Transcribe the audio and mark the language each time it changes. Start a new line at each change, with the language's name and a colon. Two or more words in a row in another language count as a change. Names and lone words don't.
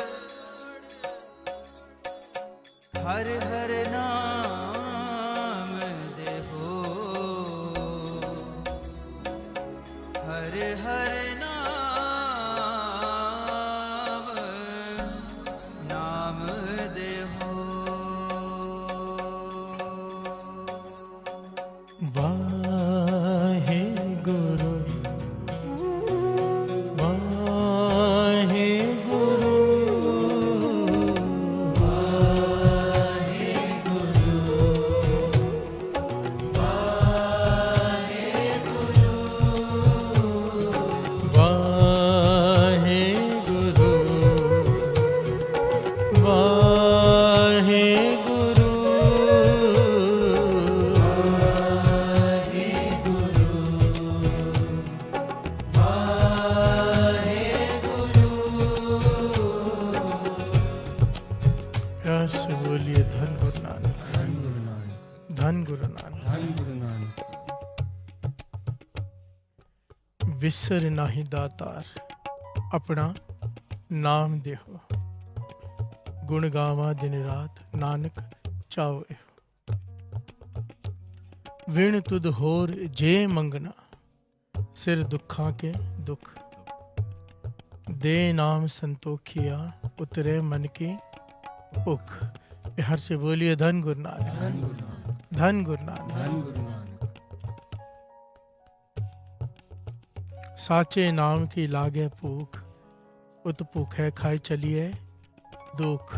Punjabi: ਹਰ ਹਰ ਨਾਮ ਦੇਹੋ, ਹਰ ਹਰ ਨਾਮ ਦੇਹੋ। ਵਾਹੇ ਗੁਰੂ ਵਾਹੇ ਗੁਰੂ ਵਾਹੇ ਗੁਰੂ ਵਾਹੇ ਗੁਰੂ
Hindi: प्यार से बोलिए
Punjabi: ਧਨ ਗੁਰੂ ਨਾਨਕ, ਧਨ ਗੁਰੂ ਨਾਨਕ, ਧਨ ਗੁਰੂ ਨਾਨਕ। ਧਨ ਗੁਰੂ ਨਾਨਕ। ਵਿਸਰ ਨਾਹੀ ਦਾਤਾਰ ਅਪਨਾ ਨਾਮ ਦੇਹੋ, ਗੁਣ ਗਾਵਾ ਦਿਨ ਰਾਤ ਨਾਨਕ ਚਾਵੇ। ਵਿਣ ਤੁਦ ਹੋਰ ਜੇ ਮੰਗਣਾ, ਸਿਰ ਦੁਖਾ ਕੇ ਦੁਖ। ਦੇ ਨਾਮ ਸੰਤੋਖਿਆ, ਉਤਰੇ ਮਨ ਕੀ ਭੂਖ। ਹਰ ਸੇ ਬੋਲੀਏ ਧਨ ਗੁਰੂ ਨਾਨਕ, ਧਨ ਗੁਰੂ ਨਾਨਕ, ਧਨ ਗੁਰੂ ਨਾਨਕ। ਧਨ ਗੁਰੂ ਨਾਨਕ। ਸਾਚੇ ਨਾਮ ਕੀ ਲਾਗੇ ਭੂਖ, ਉਤ ਭੂਖੇ ਖਾਈ ਚਲੀਏ ਦੁਖ।